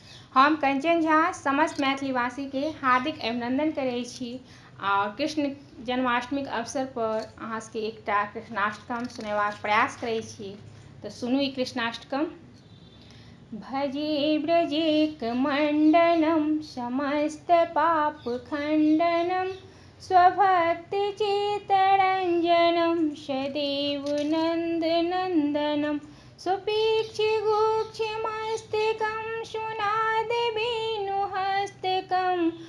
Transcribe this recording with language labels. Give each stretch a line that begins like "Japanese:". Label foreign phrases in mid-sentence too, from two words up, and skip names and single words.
Maithili: हम कंचन झा समस्त मैथिलीवासी के हार्दिक अभिनंदन करै छी और कृष्ण जन्माष्टमी के अवसर पर अहाँ सबके एकटा कृष्णाष्टकम सुनेबाक प्रयास करै छी। तो सुनू ई कृष्णाष्टकम।
Sanskrit: भजे ब्रजेकमण्डनं समस्त पाप खण्डनं स्वभक्तचित्तरञ्जनं सदैव नन्दनन्दनं सुपीक्ष्यगुक्ष्यमस्तकं सुनादवेणुहस्तकम्